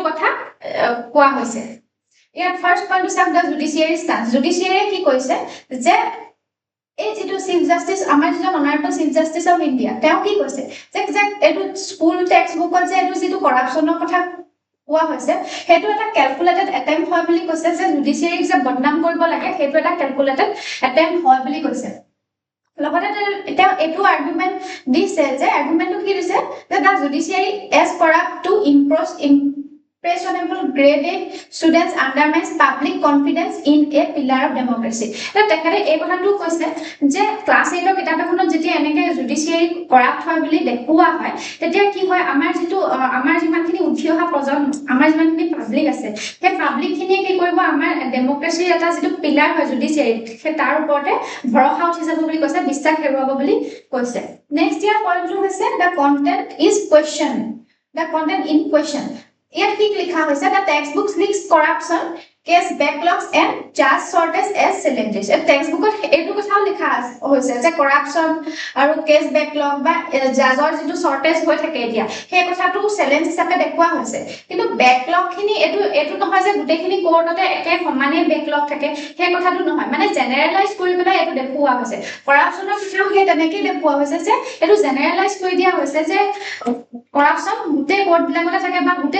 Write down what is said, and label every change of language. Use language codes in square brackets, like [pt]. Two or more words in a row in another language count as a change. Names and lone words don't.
[as] কথা কোৱা হৈছে ইয়াত [en] first point [as] চাওক [en] the judiciary stance [as] জুডিচিয়েৰীয়ে কি কৈছে যে এই যেটো [en] chief justice [as] আমাৰ যেটো [en] honorable chief justice of India [as] তেওঁ কি কৈছে যে এটো [en] school text book [as] যে এটো যেটো কৰাপচনৰ কথা কোৱা হৈছে হেতু এটা [en] calculated attempt [as] হয় বুলি কৈছে যে জুডিশিয়াৰীক যে বদনাম কৰিব লাগে হেতু এটা [en] calculated attempt [as] হয় বুলি কৈছে লগতে তেওঁ এটো আৰ্গুমেন্ট দিছে যে আৰ্গুমেন্টটো কি দিছে যে [en] the judiciary as corrupt to impressionable graded students undermines public confidence in a pillar of democracy [as] তেখেতে এই কথাটো কৈছে যে ক্লাস 8 কিতাপখনত যেতিয়া এনেকে [en] judiciary corrupt [as] হয় বুলি দেখুৱা হয় তেতিয়া কি হয় আমাৰ যেটো আমাৰ যিমানখিনি উঠি অহা প্ৰজন্ম আমাৰ যিমানখিনি পাব্লিক আছে সেই পাব্লিক খিনিয়ে কি কৰিব আমাৰ ডেমক্ৰেসিৰ এটা যেটো পিলাৰ হয় জুডিশিয়াৰী সেই তাৰ ওপৰতে ভৰসা উঠি যাব বুলি কৈছে বিশ্বাস হেৰুৱাব বুলি কৈছে নেক্সট ইয়াৰ পইণ্টটো হৈছে [en] the content is question the content in question [as] ইয়াত কি লিখা হৈছে [en] the textbooks links corruption case backlogs and judge shortage as challenges text book [as] এটো কথাও লিখা হৈছে যে কৰাপচন আৰু [en] case backlog [as] বা জাজৰ যেটো শৰ্টেজ হৈ থাকে এতিয়া সেই কথাটো চ্যালেঞ্জ হিচাপে দেখুৱা হৈছে কিন্তু বেকলগ খিনি এটো নহয় যে গুটেখিনি কোৰ্টতে একে সমানে বেকলগ থাকে সেই কথাটো নহয় মানে জেনাৰেলাইজ কৰি পেলাই এটো দেখুৱা হৈছে কৰাপচনৰ কথাও সেই তেনেকৈ দেখুৱা হৈছে যে এটো জেনাৰেলাইজ কৰি দিয়া হৈছে যে কৰাপচন গুটে কোৰ্ট বিলাকতে থাকে বা গুটে